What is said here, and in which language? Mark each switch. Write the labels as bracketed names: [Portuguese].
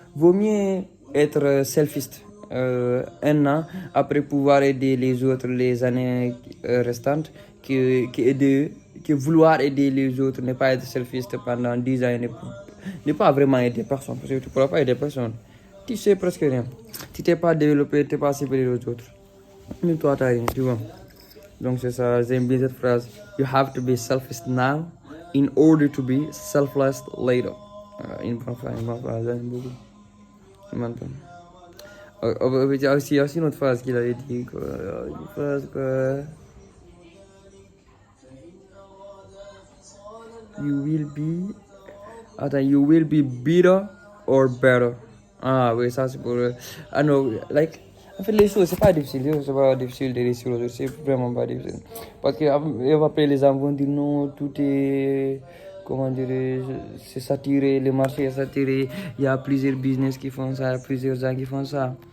[French] Vaut mieux être selfish un an après pouvoir aider les autres les années restantes que vouloir aider les autres, ne pas être selfish pendant 10 ans et ne pas vraiment aider personne, parce que tu ne pourras pas aider personne. Tu sais presque rien. Tu t'es pas développé, tu n'es pas supérieur aux autres. Même toi, tu n'as rien, tu vois. Donc c'est ça, j'aime bien cette phrase. [English] You have to be selfish now in order to be selfless later. [French] Une bonne phrase, j'aime beaucoup. Maintenant. Il y a aussi une autre phrase qu'il avait dit. Quoi. Une phrase quoi. [English] You will be. Attends, you will be bitter or better. [French] Ah oui, ça c'est pour. Ah non, like. En fait, les choses, c'est pas difficile de réussir aujourd'hui, c'est vraiment pas difficile. Parce que après, les gens vont dire non, tout est, comment dirais c'est saturé, le marché est saturé, il y a plusieurs business qui font ça, plusieurs gens qui font ça.